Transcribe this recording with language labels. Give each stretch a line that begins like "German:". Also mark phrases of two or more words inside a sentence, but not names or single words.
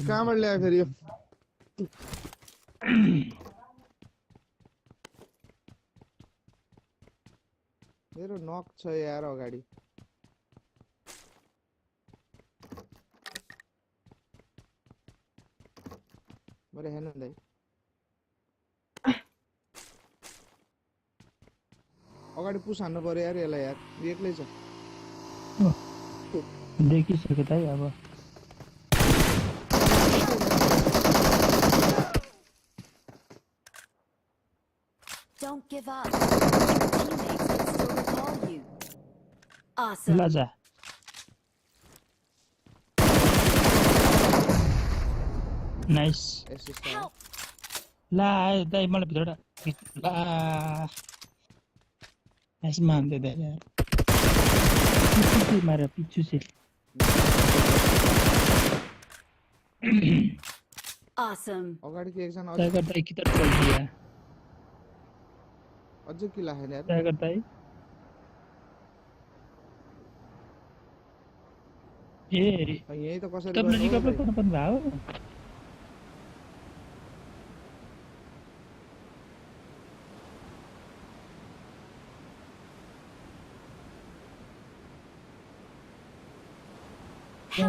Nepali: कहाँबाट ल्यायो फेरि यो मेरो नक छ यार अगाडि मैले हेर्नु दाइ अगाडि पुस हान्नु पर्यो यार यसलाई यार एक्लै छ देखिसक्यो दाइ अब।
English: Don't give up. Your teammates can still recall you. Awesome.
Nepali: ल जा। नाइस। एसिस्ट Help! ला आयो दाइ मलाई भित्रबाट ला यसमा हान्दै दाइ यार
Hindi: पिछु मार पिछु से।
Nepali: Awesome. अगाडि कि एकजना
Hindi: टाइगर दाइ किधर चल दिया?
Nepali: अझै कि लाग्यो यार टाइगर दाइ ए यही त कसरी तपाईँले गर्नु हो रिकभर दाइ गर्नु पर्नु भयो। त्यहाँ